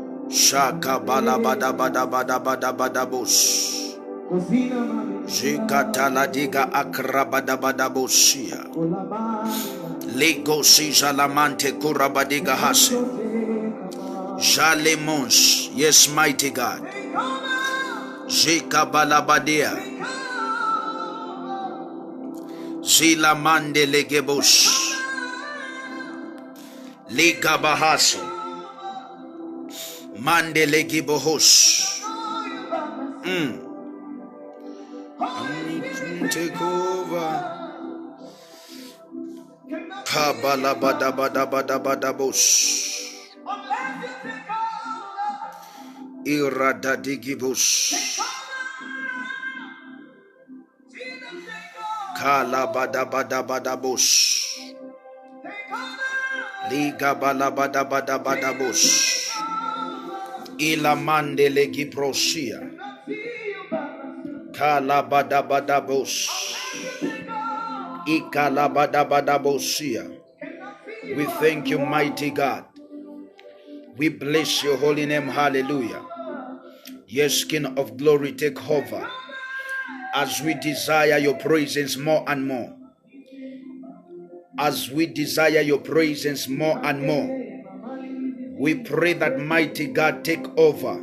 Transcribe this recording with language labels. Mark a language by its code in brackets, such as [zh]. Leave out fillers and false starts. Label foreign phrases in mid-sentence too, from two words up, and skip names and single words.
[en] Shaka bala bada bada bada bada bada bos. Jikatala diga akrabada bada bosia. Lego sija lamante kurabadiga hase. Jalemons, yes, mighty God. Jika balabadia. Zila mande legebos. Liga bahaso. Mande legibohos. Take over. Kabala bada bada bada bada bos. Irada digibus. Kala bada bada bada bos. Liga bala bada bada bada bos. Ila mande legi prosia. Kala bada bada bos. Ikala bada bada bosia. We thank you, mighty God. We bless your holy name. Hallelujah. Yes, King of glory, take over as we desire your presence more and more. As we desire your presence more and more, we pray that mighty God take over.